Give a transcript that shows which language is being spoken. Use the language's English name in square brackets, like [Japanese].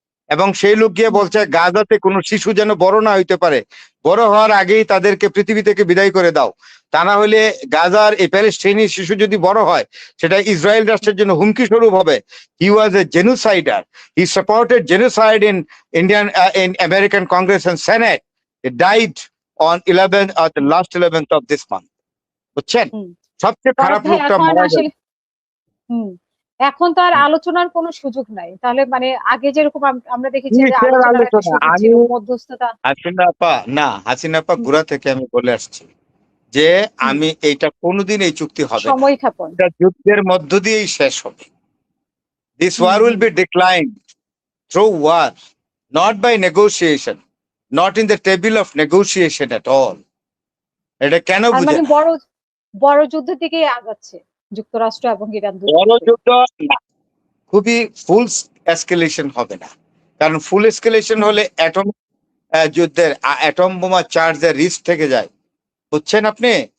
[Bangla] এবং সেই লোক গিয়ে বলছে গাজাতে কোনো শিশু যেন বড় না হইতে পারে, বড় হওয়ার আগেই তাদেরকে পৃথিবী থেকে বিদায় করে দাও, তা না হলে গাজার এই প্যালেস্টাইনি শিশু যদি বড় হয় সেটা ইসরায়েল রাষ্ট্রের জন্য হুমকি স্বরূপ হবে। [English] He was a genocider, he supported genocide in American Congress and Senate. He died on 11th or the last 11th of this month. [Bangla] বুঝছেন, সবচেয়ে খারাপ লোকটা মারা গেল। এখন তো আর আলোচনার কোনো সুযোগ নাই। তাহলে মানে আগে যেরকম আমরা দেখেছি যে মধ্যস্থতা। হাসিনা আপা গোড়া থেকে আমি বলে আসছি যে আমি এইটা কোনোদিন এই চুক্তি হবে না, সময় ক্ষেপণ, এটা যুদ্ধের মধ্য দিয়েই শেষ হবে। [English] This war will be declined through war, not by negotiation, not in the table of negotiation at all. [Bangla] এটা কেন বুঝে মানে বড় যুদ্ধের দিকে আগাচ্ছে যুক্তরাষ্ট্র এবং ইরান। বড় যুদ্ধ না, খুবই ফুল এসকেলেশন হবে না, কারণ ফুল এসকেলেশন হলে অ্যাটম যুদ্ধের অ্যাটম বোমা চার্জের রিস্ক থেকে যায়, বুঝছেন আপনি?